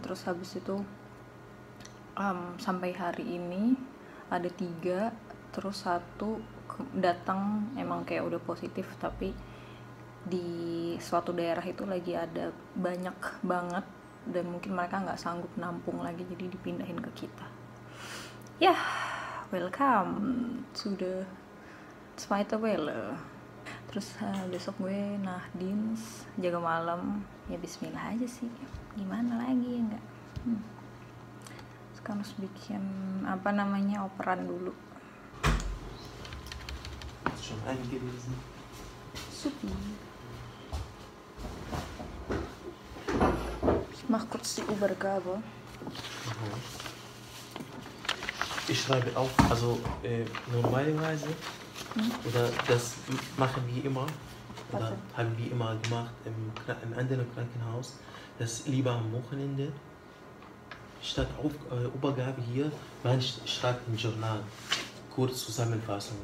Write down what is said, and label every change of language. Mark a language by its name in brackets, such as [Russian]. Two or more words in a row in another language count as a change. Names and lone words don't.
[Indonesian] Terus habis itu sampai hari ini ada 3, terus 1 datang emang kayak udah positif, tapi di suatu daerah itu lagi ada banyak banget dan mungkin mereka nggak sanggup nampung lagi, jadi dipindahin ke kita. Ya, [English] welcome to the [German] Zweite Welle. [Indonesian] Terus besok gue nahdins, jaga malam, ya bismillah aja sih, gimana lagi ya enggak. Sekarang harus bikin operan dulu. [German] Schon eingelesen. Supi. Ich mach kurz die Übergabe. Ich schreibe auch, also normalerweise, oder das machen wir immer, oder haben wir immer gemacht im anderen Krankenhaus, dass lieber am Wochenende statt Übergabe hier, man schreibt ein Journal, kurz Zusammenfassung.